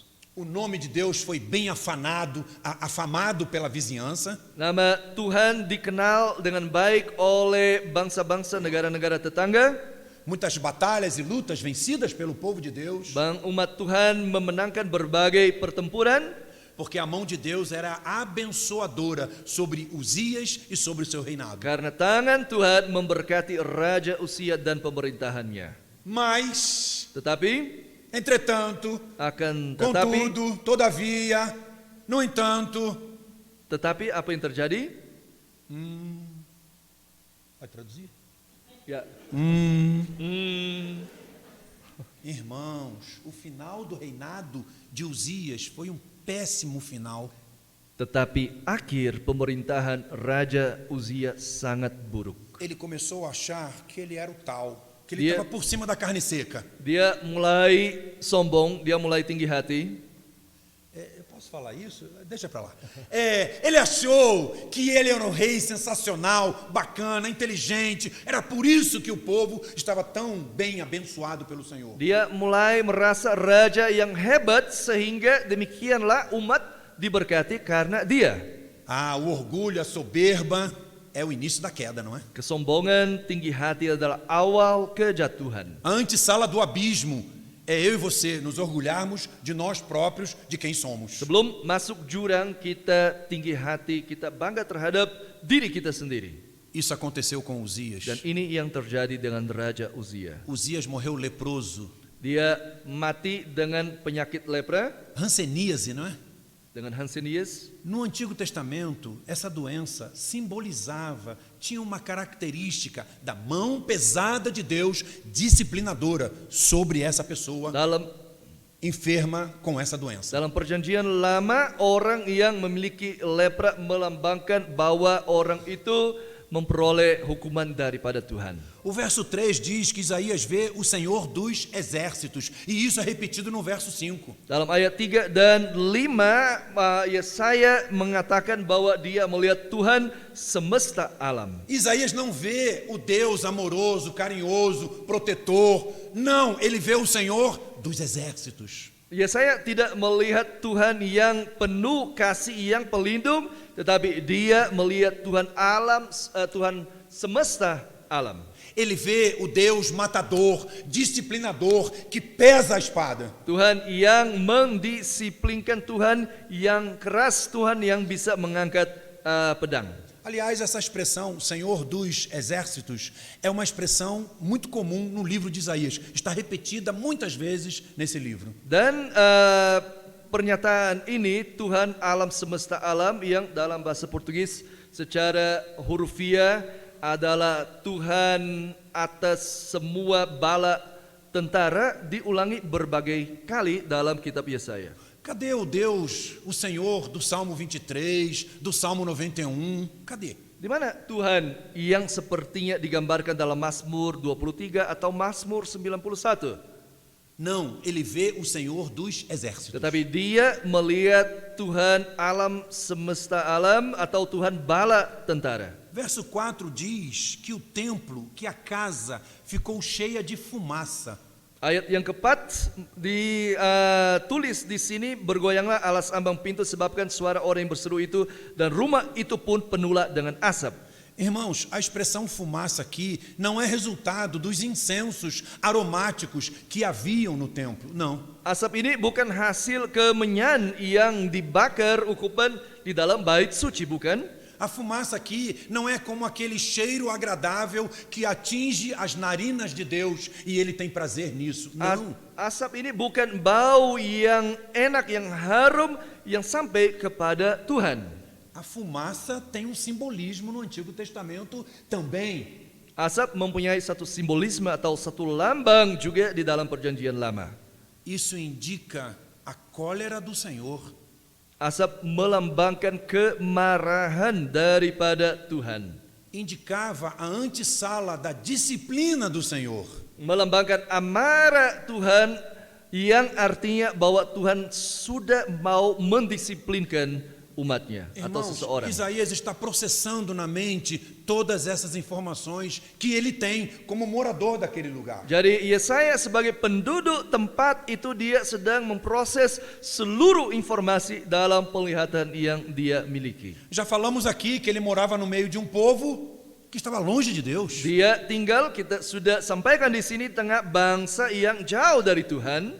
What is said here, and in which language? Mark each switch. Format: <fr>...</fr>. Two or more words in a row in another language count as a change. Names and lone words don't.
<pt>O nome de Deus foi bem afamado pela vizinhança.</pt> <id>Nama Tuhan dikenal dengan baik oleh bangsa-bangsa negara-negara tetangga.</id> <pt>Muitas batalhas e lutas vencidas pelo povo de Deus,</pt> <id>Umat Tuhan memenangkan berbagai pertempuran</id> <pt>porque a mão de Deus era abençoadora sobre Uzias e sobre o seu reinado.</pt> <id>karena tangan Tuhan memberkati Raja Uzia dan pemerintahannya.</id> <pt>Mas,</pt> <id>Tetapi,</id> <pt>entretanto,</pt> <id>tetapi,</id> <pt>contudo, todavia, no entanto,</pt> <id>apa yang terjadi?</id> <pt>vai traduzir?</pt> <id>Ya.</id> <pt>Irmãos, o final do reinado de Uzias foi um péssimo final.</pt> <id>Tetapi akhir pemerintahan Raja Uzia sangat buruk.</id> <pt>Ele começou a achar que ele era o tal, que ele</pt> <id>Dia-</id> <pt>estava por cima da carne seca.</pt> <id>Dia mulai sombong, dia mulai tinggi hati.</id> <pt>Eu posso falar isso? Deixa para lá. Ele achou que ele era um rei sensacional, bacana, inteligente. Era por isso que o povo estava tão bem abençoado pelo Senhor.</pt> <id>Dia mulai merasa raja yang hebat sehingga demikianlah umat diberkati karena dia.</id> <pt>O orgulho, a soberba é o início da queda, não é?</pt> <id>Kesombongan, tinggi hati adalah awal kejatuhan.</id> <pt>A antessala do abismo é eu e você nos orgulharmos de nós próprios, de quem somos.</pt> <id>Sebelum masuk jurang, kita tinggi hati, kita bangga terhadap diri kita sendiri.</id> <pt>Isso aconteceu com Uzias.</pt> <id>Dan ini yang terjadi dengan Raja Uzia.</id> <pt>Uzias morreu leproso.</pt> <id>Dia mati dengan penyakit lepra,</id> <pt>Hanseníase, não é?</pt> <id>dengan Hanseníase.</id> <pt>No Antigo Testamento, essa doença simbolizava, tinha uma característica da mão pesada de Deus, disciplinadora, sobre essa pessoa enferma com essa doença.</pt> <id>Dalam perjanjian lama, orang yang memiliki lepra melambangkan bahwa orang itu memperoleh hukuman daripada Tuhan.</id> <pt>O verso 3 diz que Isaías vê o Senhor dos exércitos, e isso é repetido no verso 5.</pt> <id>Dalam ayat 3 dan 5, Yesaya mengatakan bahwa dia melihat Tuhan semesta alam.</id> <pt>Isaías não vê o Deus amoroso, carinhoso, protetor. Não, ele vê o Senhor dos exércitos.</pt> <id>Yesaya tidak melihat Tuhan yang penuh kasih, yang pelindung, tetapi dia melihat Tuhan alam, Tuhan semesta alam.</id> <pt>Ele vê o Deus matador, disciplinador, que pesa a espada.</pt> <id>Tuhan yang mendisiplinkan, Tuhan yang keras, Tuhan yang bisa mengangkat pedang.</id> <pt>Aliás, essa expressão, Senhor dos Exércitos, é uma expressão muito comum no livro de Isaías. Está repetida muitas vezes nesse livro.</pt> <id>Dan pernyataan ini Tuhan alam semesta alam yang dalam bahasa Portugis secara hurufiah adalah Tuhan atas semua bala tentara diulangi berbagai kali dalam kitab Yesaya.</id> <pt>Cadê o Deus, o Senhor do Salmo 23, do Salmo 91? Cadê?</pt> <id>Di mana Tuhan yang sepertinya digambarkan dalam Mazmur 23 atau Mazmur 91?</id> <pt>Não, ele vê o Senhor dos Exércitos.</pt> <id>Tetapi dia melihat Tuhan alam semesta alam atau Tuhan bala tentara.</id> <pt>Verso 4 diz que o templo, que a casa, ficou cheia de fumaça.</pt> <id>Ayat yang keempat ditulis di sini, bergoyanglah alas ambang pintu sebabkan suara orang yang berseru itu dan rumah itu pun penuhlah dengan asap.</id> <pt>Irmãos, a expressão fumaça aqui não é resultado dos incensos aromáticos que haviam no templo, não.</pt> <id>Asap ini bukan hasil kemenyan yang dibakar ukupan di dalam bait suci, bukan?</id> <pt>A fumaça aqui não é como aquele cheiro agradável que atinge as narinas de Deus e ele tem prazer nisso. Não.</pt> <id>Asap ini bukan bau yang enak, yang harum, yang sampai kepada Tuhan.</id> <pt>A fumaça tem um simbolismo no Antigo Testamento também.</pt> <id>Asap mempunyai satu simbolisme atau satu lambang juga di dalam perjanjian lama.</id> <pt>Isso indica a cólera do Senhor.</pt> <id>Asap melambangkan kemarahan daripada Tuhan.</id> <pt>Indicava a antessala da disciplina do Senhor.</pt> <id>Melambangkan amarah Tuhan yang artinya bahwa Tuhan sudah mau mendisiplinkan umatnya atau</id> <pt>Irmãos,</pt> <id>seseorang.</id> <pt>Isaías está processando na mente todas essas informações que ele tem como morador daquele lugar.</pt> <id>Jadi Yesaya sebagai penduduk tempat itu dia sedang memproses seluruh informasi dalam penglihatan yang dia miliki.</id> <pt>Já falamos aqui que ele morava no meio de um povo que estava longe de Deus.</pt> <id>Dia tinggal, kita sudah sampaikan di sini, tengah bangsa yang jauh dari Tuhan.</id>